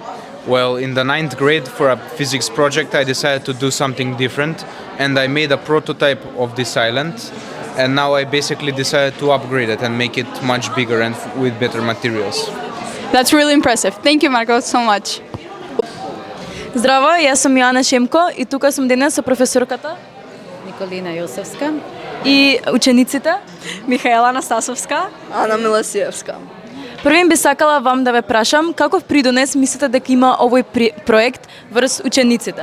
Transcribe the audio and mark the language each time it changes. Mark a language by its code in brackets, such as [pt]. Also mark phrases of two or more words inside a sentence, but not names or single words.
[en] Well, in the 9th grade for a physics project, I decided to do something different, and I made a prototype of this island, and now I basically decided to upgrade it and make it much bigger and with better materials. That's really impressive. Thank you, Marko, so much. [mk] Здраво, јас сум Јоана Шемко и тука сум денес со професорката Николина Јосевска и учениците Михаела Анастасовска, Ана Миласиевска. Првим би сакала вам да ве прашам каков придонес мислите дека има овој проект врз учениците?